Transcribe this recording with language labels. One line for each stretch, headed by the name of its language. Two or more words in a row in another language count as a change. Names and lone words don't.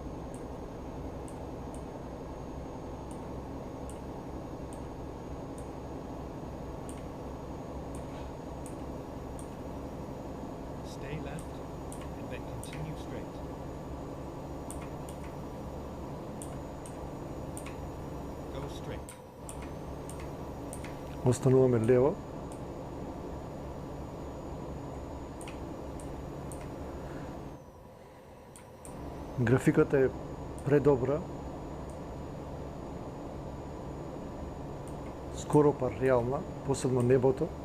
English: Stay left and then continue straight. Go straight.
Macedonian: Остануваме лево. Графиката е предобра. Скоро па реална, посебно небото.